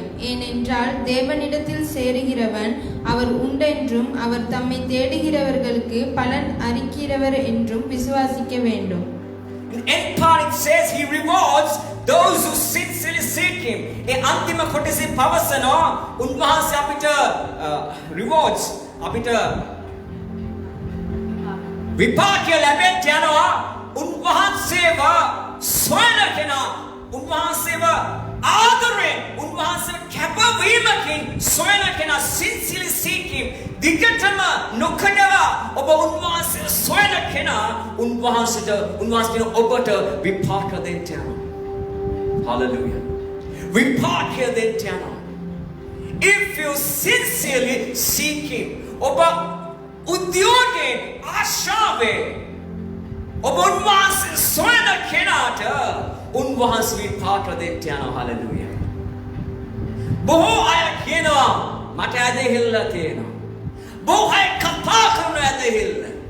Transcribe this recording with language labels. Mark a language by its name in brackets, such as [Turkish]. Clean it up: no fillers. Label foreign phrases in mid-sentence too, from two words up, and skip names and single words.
[Tamil] ஏனென்றால் தேவனிடத்தில் சேருகிறவன் அவர் உண்டென்றும் அவர் தம்மை தேடுகிறவர்களுக்கு பலன் அளிக்கிறவர் என்றும் விசுவாசிக்க வேண்டும். [English] In end part it says he rewards those who sincerely seek him. [Sinhala] ඒ අන්තිම කොටසේ පවසනවා උන්වහන්සේ අපිට rewards අපිට විපාකය ලැබෙන්න යනවා. උන්වහන්සේව සොයන කෙනා උන්වහන්සේව ආදරෙන් උන්වහන්සේව කැපවීමකින් සොයන කෙනා [English] sincerely seek him. [Sinhala] දිගටම නොකඩවා ඔබ උන්වහන්සේ සොයන කෙනා උන්වහන්සේ ඔබට විපාක දෙන්න යනවා. Hallelujah. විපාකය දෙන්න යනවා. [English] If you sincerely seek him. [Sinhala] ඔබ උද්‍යෝගයෙන් ආශාවෙන් ඔබ උන්වහන්සේ සොයන කෙනාට උන්වහන්සේ විපාක දෙන්න යනවා. Hallelujah. බොහෝ අය කියනවා මට ඇදහිල්ල තියෙනවා. බොහෝ අය කතා කරන ඇදහිල්ල.